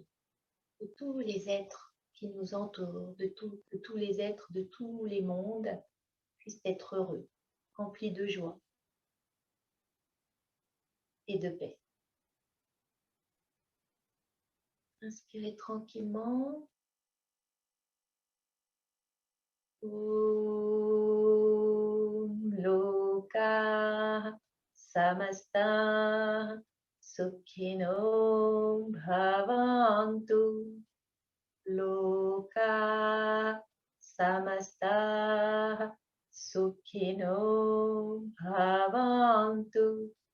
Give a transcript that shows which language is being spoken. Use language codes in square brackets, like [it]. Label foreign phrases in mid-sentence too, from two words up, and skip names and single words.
[fr] De tous les êtres qui nous entourent, de tous les êtres de tous les mondes puissent être heureux, remplis de joie et de paix. Inspirez tranquillement. [sa] Om Loka Samasta Sukhino Bhavantu. Loka Samasta Sukhino Bhavantu.